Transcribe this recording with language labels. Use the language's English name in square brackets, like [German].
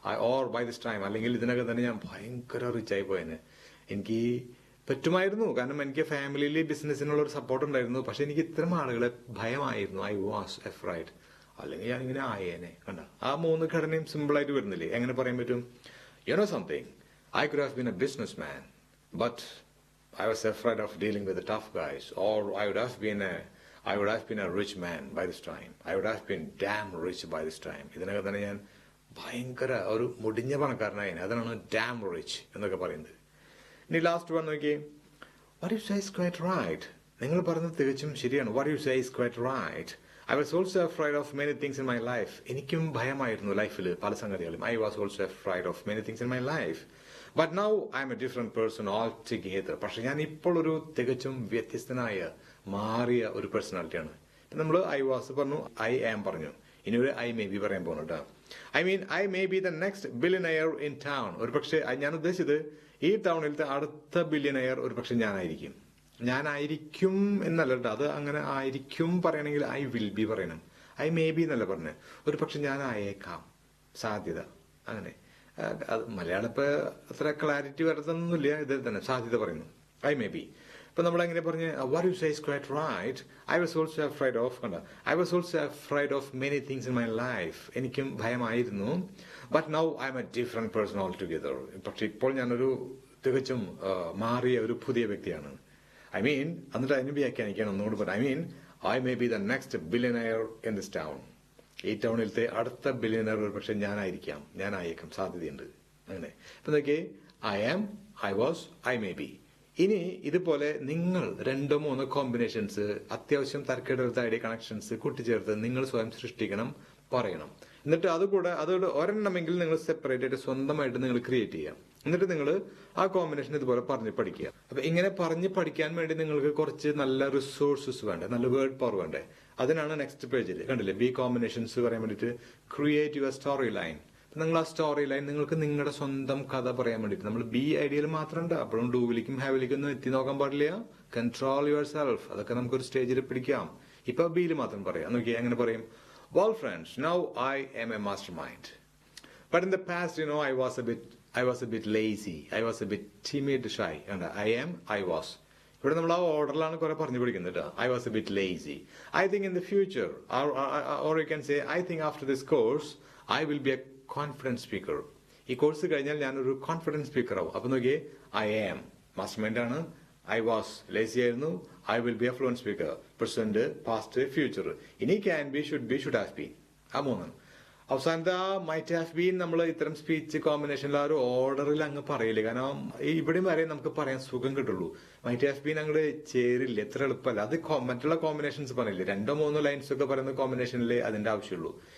[English] or by this time, [Malayalam] അല്ലെങ്കിൽ ഇതിനകം തന്നെ ഞാൻ ഭയങ്കര റിച്ച് ആയി പോയേനെ. എനിക്ക് പറ്റുമായിരുന്നു, കാരണം എനിക്ക് ഫാമിലിയിൽ ബിസിനസ്സിനുള്ള ഒരു സപ്പോർട്ട് ഉണ്ടായിരുന്നു. പക്ഷെ എനിക്ക് ഇത്തരം ആളുകളെ ഭയമായിരുന്നു. [English] I was afraid. [Malayalam] അല്ലെങ്കിൽ ഞാൻ ഇങ്ങനെ ആയേനെ. കണ്ട, ആ 3 ഘടനയും സിമ്പിൾ ആയിട്ട് വരുന്നില്ലേ? എങ്ങനെ പറയാൻ പറ്റും? [English] You know something, I could have been a business man, but I was afraid of dealing with the tough guys, or I would have been a rich man by this time. I would have been damn rich by this time. [Malayalam] ഇതിനകം തന്നെ ഞാൻ ഭയങ്കര ഒരു മുടിഞ്ഞ പണക്കാരനായി. അതാണ് dam rich എന്നൊക്കെ പറയുന്നത്. ഇനി ലാസ്റ്റ് വൺ നോക്കിയേ. [English] What you say is quite right. [Malayalam] നിങ്ങൾ പറയുന്നത് തികച്ചും ശരിയാണ്. [English] What you say is quite right. I was also afraid of many things in my life. [Malayalam] എനിക്കും ഭയമായിരുന്നു ലൈഫിൽ പല സംഗതികളും. [English] I was also afraid of many things in my life. But now I am a different person altogether. [Malayalam] പക്ഷെ ഞാൻ ഇപ്പോൾ ഒരു തികച്ചും വ്യത്യസ്തനായ മാറിയ ഒരു പേഴ്സണാലിറ്റിയാണ്. നമ്മൾ ഐ വാസ് പറഞ്ഞു, ഐ ആം പറഞ്ഞു. ഇനി ഒരു ഐ മേ ബി പറയാൻ പോകുന്നു കേട്ടോ. [English] I may be the next billionaire in town. [Malayalam] ഒരു പക്ഷേ ഞാൻ ഉദ്ദേശിച്ചത് ഈ ടൗണിലത്തെ അടുത്ത ബില്യനെയർ ഒരു പക്ഷെ ഞാനായിരിക്കും എന്നല്ല കേട്ടോ. അത് അങ്ങനെ ആയിരിക്കും പറയണമെങ്കിൽ ഐ വിൽ ബി പറയണം. ഐ മേ ബി എന്നല്ല പറഞ്ഞത്. ഒരു പക്ഷെ ഞാൻ ആയേക്കാം, സാധ്യത. അങ്ങനെ അത് മലയാളം ഇപ്പൊ അത്ര ക്ലാരിറ്റി വരുത്തുന്നില്ല. ഇതിൽ തന്നെ സാധ്യത പറയുന്നു. I may be. ഇപ്പൊ നമ്മൾ എങ്ങനെ പറഞ്ഞ് [English] what you say is quite right. I was also afraid of I was also afraid of many things in my life. [Malayalam] എനിക്കും ഭയമായിരുന്നു. [English] But now I'm a different person altogether. [Malayalam] പക്ഷെ ഇപ്പോൾ ഞാനൊരു തികച്ചും മാറിയ ഒരു പുതിയ വ്യക്തിയാണ്. എന്നിട്ട് അതിന് വ്യാഖ്യാനിക്കാൻ ഒന്നുകൂടി പറഞ്ഞു. [English] I may be the next billionaire in this town. [Malayalam] ഈ ടൗണിലത്തെ അടുത്ത ബില്യനർ ഒരു പക്ഷെ ഞാനായേക്കാം, സാധ്യതയുണ്ട്. അങ്ങനെ ഇപ്പൊ നോക്കിയേ, I am, I was, I may be. ഇനി ഇതുപോലെ നിങ്ങൾ 2-3 കോമ്പിനേഷൻസ്, അത്യാവശ്യം തർക്കടത്തായ കണക്ഷൻസ് കൂട്ടിച്ചേർത്ത് നിങ്ങൾ സ്വയം സൃഷ്ടിക്കണം, പറയണം. എന്നിട്ട് അതോട് ഒരെണ്ണമെങ്കിൽ നിങ്ങൾ സെപ്പറേറ്റ് ആയിട്ട് സ്വന്തമായിട്ട് നിങ്ങൾ ക്രിയേറ്റ് ചെയ്യാം. എന്നിട്ട് നിങ്ങൾ ആ കോമ്പിനേഷൻ ഇതുപോലെ പറഞ്ഞ് പഠിക്കുക. അപ്പൊ ഇങ്ങനെ പറഞ്ഞ് പഠിക്കാൻ വേണ്ടി നിങ്ങൾക്ക് കുറച്ച് നല്ല റിസോഴ്സസ് വേണ്ടേ, നല്ല വേർഡ് പവർ വേണ്ടേ. അതിനാണ് നെക്സ്റ്റ് പേജിൽ കണ്ടില്ലേ, ബി കോമ്പിനേഷൻസ് പറയാൻ വേണ്ടിയിട്ട് ക്രിയേറ്റ് യുവർ സ്റ്റോറി ലൈൻ. നിങ്ങൾ ആ സ്റ്റോറി ലൈൻ നിങ്ങൾക്ക് നിങ്ങളുടെ സ്വന്തം കഥ പറയാൻ വേണ്ടിയിട്ട് നമ്മൾ ബി ഐഡിയയിൽ മാത്രം ഉണ്ട്. അപ്പോഴും ഡൂവിലേക്കും ഹാവിലേക്കും ഒന്നും എത്തി നോക്കാൻ പാടില്ല. [English] Control yourself. [Malayalam] അതൊക്കെ നമുക്കൊരു സ്റ്റേജിൽ പിടിക്കാം. ഇപ്പൊ ബിയിൽ മാത്രം പറയാം. നോക്കിയാൽ എങ്ങനെ പറയും? [English] Well friends, now I am a mastermind. But in the past, I was a bit lazy. I was a bit timid, shy. And I was. [Malayalam] ഇവിടെ നമ്മൾ ആ ഓർഡറിലാണ് കുറെ പറഞ്ഞു പിടിക്കുന്നത് കേട്ടോ. [English] I was a bit lazy. I think in the future, or you can say, I think after this course, I will be a confident speaker. [Malayalam] ഈ course കഴിഞ്ഞാൽ ഞാനൊരു കോൺഫിഡൻസ് സ്പീക്കർ ആവും. അപ്പൊ നോക്കിയേ, I am മാസ്റ്റർമൈൻഡ് ആണ്. [English] I was lazy ആയിരുന്നു. I will be a fluent speaker. [Malayalam] Present, past, future. ഇനി can be, should have been. ആ 3. അവസാനത്തെ മൈറ്റ് ഹാവ് ബീൻ നമ്മൾ ഇത്തരം സ്പീച്ച് കോമ്പിനേഷനിൽ ആ ഒരു ഓർഡറിൽ അങ്ങ് പറയില്ല. കാരണം ഇവിടെയും വരെ നമുക്ക് പറയാൻ സുഖം കിട്ടുള്ളൂ. മൈറ്റ് ഹാവ് ബീൻ അങ്ങോട്ട് ചേരില്ല, എത്ര എളുപ്പമല്ല. അത് മറ്റുള്ള കോമ്പിനേഷൻസ് പറയില്ലേ, 2-3 ലൈൻസ് ഒക്കെ പറയുന്ന കോമ്പിനേഷനിൽ അതിന്റെ ആവശ്യമുള്ളൂ.